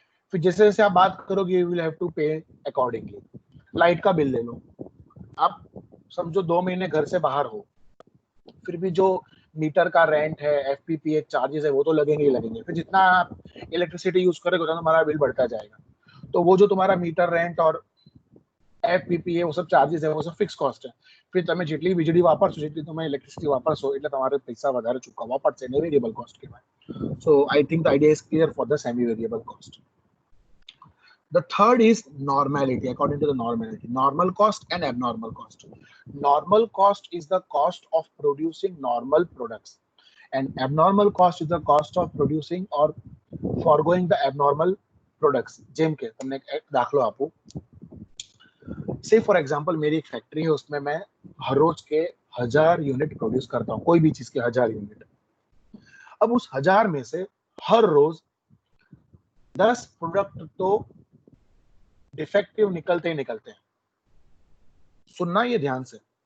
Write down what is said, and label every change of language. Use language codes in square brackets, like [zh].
[hi] फिर जैसे जैसे आप बात करोगे [en] You will have to pay accordingly. [hi] लाइट का बिल ले लो, आप समझो 2 महीने घर से बाहर हो, फिर भी जो मीटर का रेंट है, एफपीपीए चार्जेस है, वो तो लगेंगे ही लगेंगे. फिर जितना आप इलेक्ट्रिसिटी यूज करोगे उतना तुम्हारा बिल बढ़ता जाएगा. तो वो जो तुम्हारा मीटर रेंट और एफपीपीए वो सब चार्जेस है वो सब फिक्स कॉस्ट है. [gu] फिर તમે જેટલી વીજળી વાપરશો, જેટલી તમે ઇલેક્ટ્રિસિટી વાપરશો એટલે તમારે પૈસા વધારે ચૂકવવા પડશે. એને વેરિએબલ કોસ્ટ કહેવાય. [en] So I think the idea is clear for the semi variable cost. The third is normality. According to the normality, normal cost and abnormal cost. Normal cost is the cost of producing normal products, and abnormal cost is the cost of producing or foregoing the abnormal products. [gu] જેમ કે તમને એક દાખલો આપું. [en] say for example [hi] मेरी एक factory है, उसमें मैं हर रोज के 1000 यूनिट प्रोड्यूस करता हूँ, कोई भी चीज के 1000 यूनिट. अब उस 1000 में से हर रोज 10 प्रोडक्ट तो डिफेक्टिव निकलते ही निकलते हैं. सुनना ये ध्यान से.